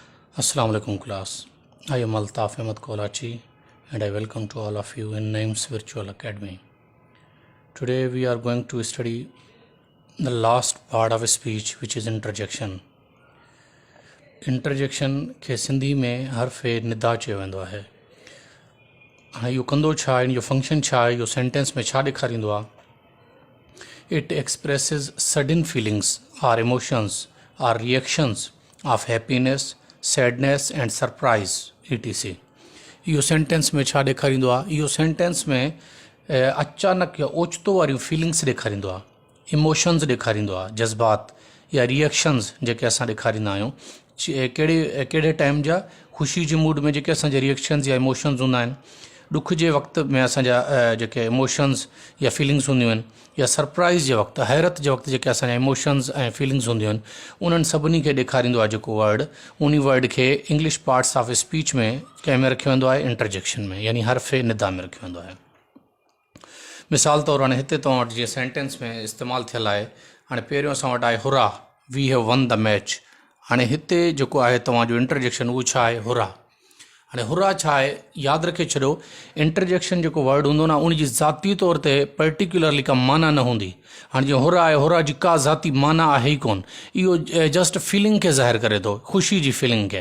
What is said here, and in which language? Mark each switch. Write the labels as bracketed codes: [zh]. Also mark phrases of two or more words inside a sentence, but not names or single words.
[en] Assalamu alaikum class. I am Altaf Ahmed Kolachi and I welcome to all of you in Names Virtual Academy. Today we are going to study the last part of a speech which is interjection. [sd] Interjection के सिंधी में हर्फ़ निदा चयो वेंदो आहे। हाणे इहो कंदो छा आहे, इहो फंक्शन छा आहे, इहो सेंटेंस में छा ॾेखारींदो आहे? [en] It expresses sudden feelings or emotions or reactions of happiness, sadness and surprise etc. [sd] इहो सेंटेंस में छा ॾेखारींदो आहे? इहो सेंटेंस में अचानक या ओचितो वारियूं फीलिंग्स ॾेखारींदो आहे, इमोशन्स ॾेखारींदो आहे, जज़्बात या रिएक्शन्स जेके असां ॾेखारींदा आहियूं। कहिड़े टाइम जा? ख़ुशी जे मूड में जेके असांजा रिएक्शन्स या इमोशन्स हूंदा आहिनि, ॾुख जे वक़्तु में असांजा जेके इमोशन्स या फीलिंग्स हूंदियूं आहिनि, या सरप्राइज़ जे वक़्तु, हैरत जे वक़्तु जेके असांजा इमोशन्स ऐं फीलिंग्स हूंदियूं आहिनि, उन्हनि सभिनी खे ॾेखारींदो आहे जेको वर्ड। उन वर्ड खे [en] English parts of speech [sd] में कंहिं में रखियो वेंदो आहे? इंटरजेक्शन में, यानी हर्फ़ निदा में रखियो वेंदो आहे। मिसाल तौरु हाणे हिते तव्हां वटि जीअं सेंटेंस में इस्तेमालु थियल आहे, हाणे पहिरियों असां वटि आहे हुरा, [en] we have won the match. [sd] हाणे हिते जेको आहे तव्हांजो इंटरजेक्शन उहो छा आहे? हुरा। हाणे हुरा छा आहे? यादि रखे छॾियो, इंटरजेक्शन जेको वर्ड हूंदो न, उनजी ज़ाती तौर ते पर्टिकुलरली का माना न हूंदी। हाणे जीअं हुरा आहे, हुरा जी का ज़ाती माना आहे ई कोन, इहो [en] just feeling [sd] खे ज़ाहिर करे थो, ख़ुशी जी फीलिंग खे।